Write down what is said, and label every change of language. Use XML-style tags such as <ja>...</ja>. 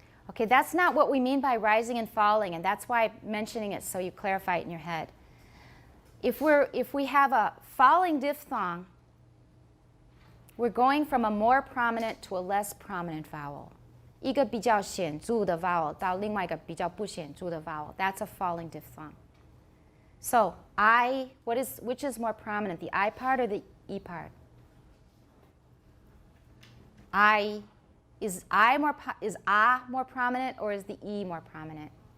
<en>Okay, that's not what we mean by rising and falling, and that's why I'm mentioning it so you clarify it in your head. If we have a falling diphthong, we're going from a more prominent to a less prominent vowel.</en> <zh>一个比较显著的 vowel 到另外一个比较不显著的 vowel.</zh> <en>That's a falling diphthong. So which is more prominent, the I part or the E part? Is A more prominent or is the E more prominent?</en>